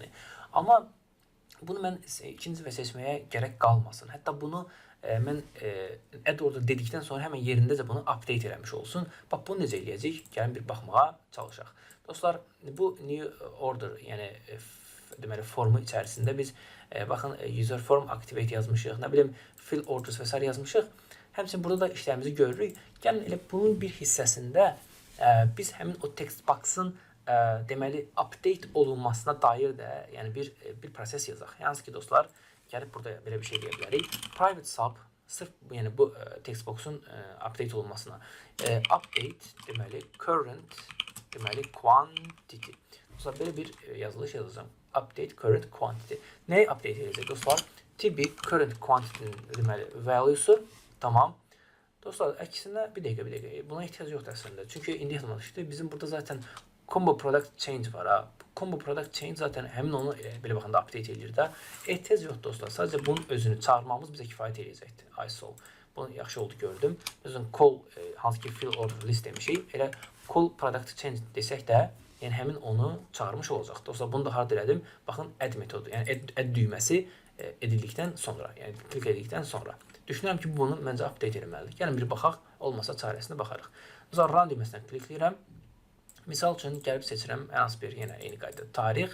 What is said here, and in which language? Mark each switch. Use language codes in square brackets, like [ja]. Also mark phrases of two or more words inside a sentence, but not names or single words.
[az] Amma bunu mən ikinci və seçməyə gərək qalmasın. Hətta bunu mən [en] add order [az] dedikdən sonra həmən yerindəcə bunu update eləmiş olsun. Bax, bunu necə eləyəcək? Gəlin bir baxmağa çalışaq. Dostlar, bu [en] new order, [az] yəni deməli formu içərisində biz baxın [en] user form activate [az] yazmışıq, nə bilim [en] fill orders [az] və s. yazmışıq. Həmçinin burada da işlərimizi görürük. Gəlin elə bunun bir hissəsində biz həmin o [en] text box'ın [az] deməli update olunmasına dair də yəni bir proses yazaq. Yalnız ki dostlar, gəlib burada belə bir şey deyə bilərik. [en] Private sub [az] sırf yəni bu [en] text box'un [az] update olunmasına update deməli current deməli quantity. Dostlar, belə bir yazılış yazacağım. [en] Update current quantity. [az] Nəyi update edəcək dostlar? Tipi [en] current quantity'nin [az] deməli value'su. Tamam. Dostlar, əksinə bir dəqiqə. Buna ehtiyac yoxdur əslində. Çünki indi yazılmışdı. Bizim burada zaten [en] combo product change [az] var ha. [en] Combo product change [az] zaten həmin onu belə baxanda update edir də. Ehtiyac yoxdur dostlar. Sadəcə bunun özünü çağırmamız bizə kifayət edəcəkdir. ISO. Bunu yaxşı oldu gördüm. Məsələn, call hansı ki [en] fill order list [az] demişik. Elə [en] call product change [az] desək də yəni həmin onu çağırmış olacaq. Dostlar, bunu da harda elədim? Baxın, add metodu. Yəni add düyməsi edildikdən sonra, yəni klik edildikdən sonra. Düşünürəm ki, bunu məncə update etməlidir. Gəlin bir baxaq, olmasa çarəsinə baxarıq. Dostlar, run düyməsindən klikləyirəm. Misal üçün gəlib seçirəm ən az bir yenə eyni qaydada tarix.